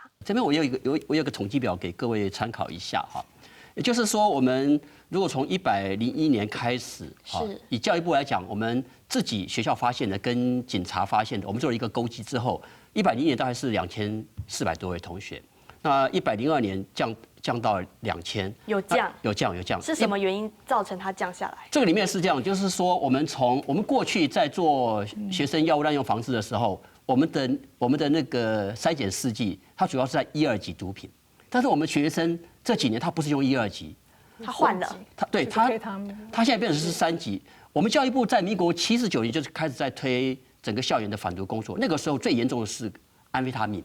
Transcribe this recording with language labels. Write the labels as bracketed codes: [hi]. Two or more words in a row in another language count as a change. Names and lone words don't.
[zh] 這邊我有一個統計表給各位參考一下哈，也就是說，我們如果從101年開始，以教育部來講，我們自己學校發現的跟警察發現的，我們做了一個勾稽之後。101年大概是2400多位同學，那102年降到2000，有降，是什麼原因造成它降下來？這個裡面是這樣，就是說我們過去在做學生藥物濫用防治的時候，我們的那個篩檢試劑，它主要是在1、2級毒品， 但是我们学生这几年他不是用1、2级，他换了，他现在变成是3级。我们教育部在民国79年就是开始在推整个校园的反毒工作，那个时候最严重的是安非他命，